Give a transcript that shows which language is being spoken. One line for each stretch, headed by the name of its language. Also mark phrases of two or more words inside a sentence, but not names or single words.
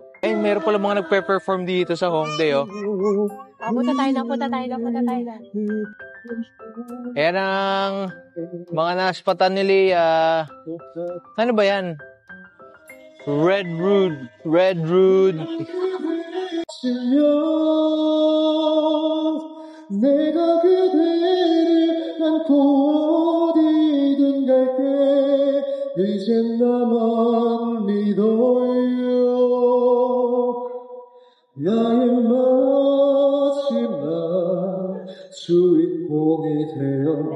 Filipino: Meron pala mga nagpe-perform dito sa Hongdae, Punta tayo lang. Ayan ang mga naspatan ni Leia. Ano ba yan? Red Root.
Korean: 내가 그대를 안고 어디든 갈게 이젠 나만 믿어요 나의 마지막 주인공이 되어